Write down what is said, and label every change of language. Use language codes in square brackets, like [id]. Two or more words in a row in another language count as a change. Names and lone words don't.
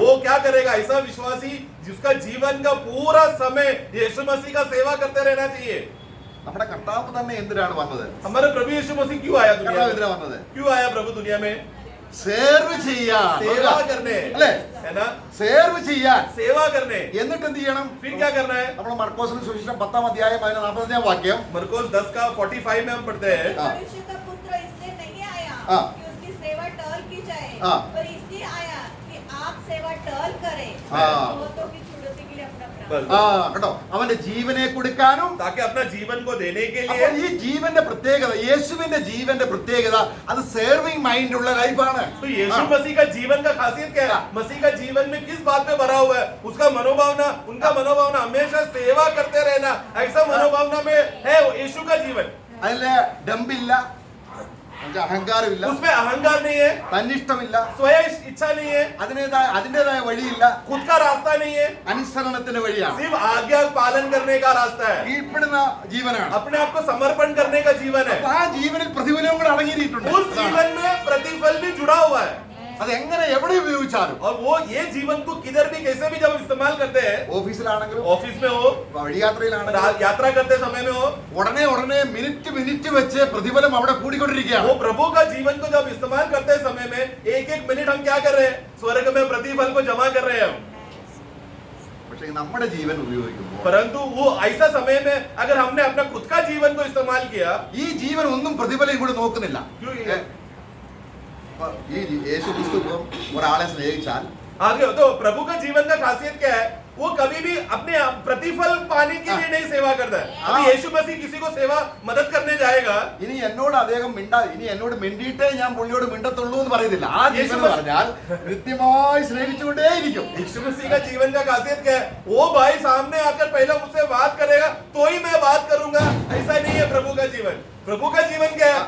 [hi] वो क्या करेगा? ऐसा विश्वासी जिसका जीवन का पूरा समय यीशु मसीह का सेवा करते रहना चाहिए. [ml] നമ്മുടെ കർത്താവ് തന്നെ എന്തിനാണ് വന്നത്? [hi] हमारे प्रभु यीशु मसीह क्यों आया दुनिया [ml] കർത്താവ് [hi] में? [ml] എന്തിനാ വന്നത്? [hi] क्यों आया प्रभु दुनिया में? [ml] സേർവ് ചെയ്യാൻ, [hi] सेवा करने, [ml] അല്ലേ? [hi] है ना? [ml] സേർവ് ചെയ്യാൻ. [hi] सेवा करने. [ml] എന്നിട്ട് എന്ത് ചെയ്യണം? [hi] फिर क्या करना है? [ml] നമ്മൾ മർക്കോസിന്റെ സുവിശേഷം 10-ാം അധ്യായം 45-ാം വാക്യം. [hi] मरकोस 10 का 45 में हम पढ़ते हैं. हाँ। मनुष्य का पुत्र इसलिए नहीं आया हाँ। कि उसकी सेवा टहल की जाए, हाँ। पर इसलिए आया कि आप सेवा टहल करें, हाँ। बहुतों की छुड़ौती के लिए अपना प्राण. बस. [ml] കേട്ടോ, അവന്റെ ജീവനെ കൊടുക്കാനും. [hi] ताकि अपना जीवन को देने के [ml] അപ്പോൾ [hi] लिए. [ml] ഈ ജീവന്റെ പ്രത്യേകത, യേശുവിന്റെ ജീവന്റെ പ്രത്യേകത അത് [en] serving mind [ml] ഉള്ള ലൈഫാണ്. [hi] तो यीशु मसीह का जीवन का खासियत क्या है? मसीह का जीवन में किस बात पे भरा हुआ है? उसका मनोभावना, उनका मनोभावना हमेशा सेवा करते रहना, ऐसा मनोभावना में है यीशु का जीवन. [ml] അതില് ഡംബില്ല, അഹങ്കാരമില്ല, [hi] उसमें अहंकार नहीं है, [ml] തന്നിഷ്ടമില്ല, [hi] स्वयं इच्छा नहीं है, [ml] അതിന്റേതായ വഴിയില്ല, [hi] खुद का रास्ता नहीं है, [ml] അനുസരണത്തിന്റെ വഴിയാണ്, [hi] सिर्फ आज्ञा पालन करने का रास्ता है, [ml] കീഴ്പ്പെടുന്ന ജീവനാണ്. [hi] अपने आप को समर्पण करने का जीवन है. [ml] അപ്പൊ ആ ജീവനിൽ പ്രതിഫലവും കൂടെ അടങ്ങിയിട്ടുണ്ട്. [hi] उस जीवन में प्रतिफल भी जुड़ा हुआ है. [ml] അത് എങ്ങനെ എവിടെ ഉപയോഗിച്ചാലും, [hi] और वो ये जीवन को किधर भी कैसे भी जब इस्तेमाल करते हैं, [ml] ഓഫീസിലാണെങ്കിലും [hi] ऑफिस में हो, [ml] വഴിയാത്രയിലാണെങ്കിലും [hi] यात्रा करते समय में हो, [ml] ഉടനെ മിനിറ്റ് വെച്ച് പ്രതിഫലം അവിടെ കൂടിക്കൊണ്ടിരിക്കുകയാണ്. [hi] वो प्रभु का जीवन को जब इस्तेमाल करते समय में एक मिनट हम क्या कर रहे हैं? स्वर्ग में प्रतिफल को जमा कर रहे हैं हम. [ml] പക്ഷേ നമ്മുടെ ജീവൻ ഉപയോഗിക്കുമ്പോൾ [hi] परंतु वो ऐसा समय में अगर हमने अपना खुद का जीवन को इस्तेमाल किया, [ml] ഈ ജീവൻ ഒന്നും പ്രതിഫലം ഇവിടെ നോക്കുന്നില്ല. [hi] क्यों [ml] അപ്പൊ ഈ യേശു ക്രിസ്തു ഇപ്പം ഒരാളെ സ്നേഹിച്ചാൽ [hi] आगे तो प्रभु का जीवन का खासियत क्या है? वो कभी भी अपने प्रतिफल पाने के लिए नहीं सेवा करता है. अभी यीशु मसीह किसी को सेवा मदद करने जाएगा, [ml] ഇനി എന്നോട് അദ്ദേഹം ഇനി എന്നോട് മിണ്ടിയിട്ടേ ഞാൻ പുള്ളിയോട് മിണ്ടത്തുള്ളൂ എന്ന് പറയുന്നില്ല. ആ ജീവൻ എന്ന് പറഞ്ഞാൽ കൃത്യമായി സ്നേഹിച്ചുകൊണ്ടേയിരിക്കും. [hi] यीशु मसीह का जीवन का खासियत क्या है? वो भाई सामने आकर पहले मुझसे बात करेगा तो ही मैं बात करूंगा, ऐसा नहीं है प्रभु का जीवन. प्रभु का जीवन क्या है?